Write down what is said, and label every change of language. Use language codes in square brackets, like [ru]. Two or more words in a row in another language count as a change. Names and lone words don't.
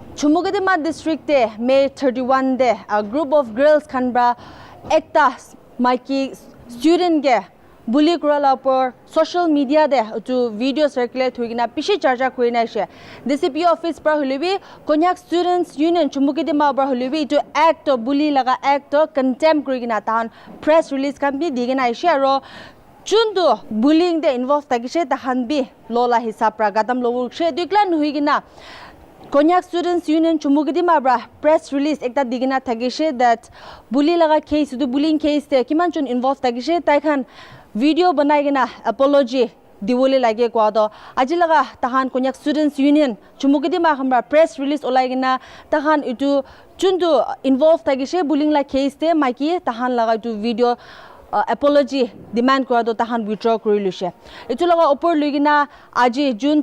[nag] Chumou district de May 31 de [en] a group of girls [nag] kanbra ekta maiki student ge bully kurala por [en] social media [nag] de to video circulate huigina pishi charja kuina she [en] DCP office [nag] pra hulibi konyak students union Chumou bra hulibi to act to bully laga act to contempt kurigina tan [en] press release [nag] kan bi digina she aro chundu bullying de involved tagishe tahan bi lola hisab pra gadam lowu she diklan huigina Konyak Students Union Chumou bra [en] press release [nag] ekta digina thagishe that bully laga case du [en] bullying case [nag] te kiman chun involved tagishe tai khan video banai gina apology diwole lage kwa do aji laga tahan Konyak Students Union Chumou hamra [en] press release [nag] olai gina tahan itu chundu involved tagishe bullying la case te maiki tahan laga tu [en] video apology demand [nag] kora do tahan withdraw korilushe itu laga upor lugina aji June